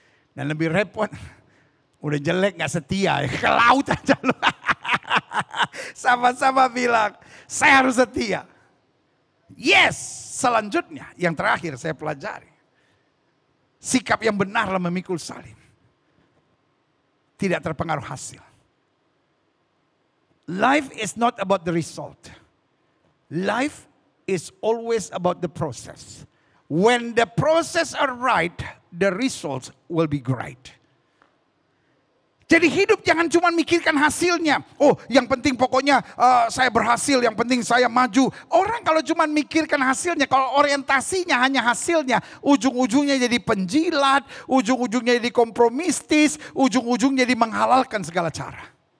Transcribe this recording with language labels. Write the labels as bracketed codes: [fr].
[id] Dan lebih repot, udah jelek gak setia, ke laut aja lu. Sama-sama bilang, saya harus setia. Yes, selanjutnya yang terakhir saya pelajari. Sikap yang benar dalam memikul salib. Tidak terpengaruh hasil. [en] Life is not about the result. Life is always about the process. When the process are right, the results will be great. [id] Jadi hidup jangan cuma mikirkan hasilnya. Oh, yang penting pokoknya saya berhasil, yang penting saya maju. Orang kalau cuma mikirkan hasilnya, kalau orientasinya hanya hasilnya, ujung-ujungnya jadi penjilat, ujung-ujungnya jadi kompromistis, ujung-ujungnya jadi menghalalkan segala cara.